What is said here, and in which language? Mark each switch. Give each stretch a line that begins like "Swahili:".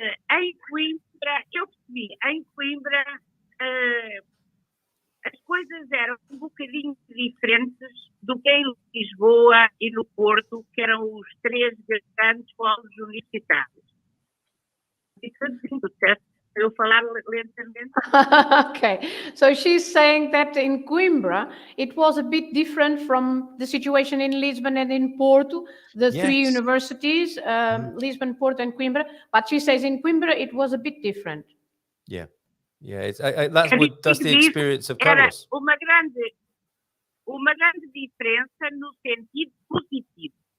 Portuguese: Em Coimbra, eu percebi, em Coimbra as coisas eram um bocadinho diferentes do que em Lisboa e no Porto, que eram os três grandes polos universitários. Eu falar lentamente.
English: Okay, so she's saying that in Coimbra it was a bit different from the situation in Lisbon and in Porto, the three universities, Lisbon, Porto, and Coimbra. But she says in Coimbra it was a bit different. Yeah. Yeah, that's the experience of Carlos.
Portuguese: Era uma grande diferença no sentido positivo.